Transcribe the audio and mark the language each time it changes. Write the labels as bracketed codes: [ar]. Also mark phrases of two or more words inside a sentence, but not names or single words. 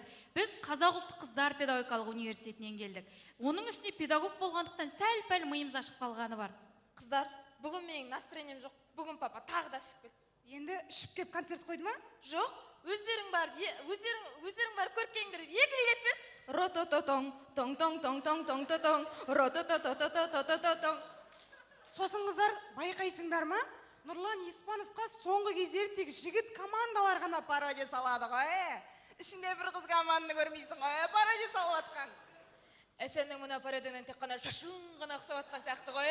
[kk] Біз Қазақ ұлттық қыздар педагогикалық университетінен келдік. Оның үстіне педагог болғандықтан сәл-пәл миымыз ашып қалғаны бар. Қыздар, бүгін менің настроением жоқ. Бүгін папа тағы да ішіп келді. Енді ішіп кеп концерт қойды ма? Жоқ, өздерің бар көркеңдер 2 билет бер. Ротототоң, тоң-тоң-тоң-тоң-тоң-тоң, рототототототототоң. Сосын қыздар, байқайсыңдар ма? Нұрлан Еспановқа соңғы кездері тек жігіт командалар ғана пародия салады ғой. Ішінде бір қыз команданы көрмейсің ғой, пародия салып атқан. Сенің мына пародиядан тек қана шашың ғана ұқсап атқан сияқты ғой.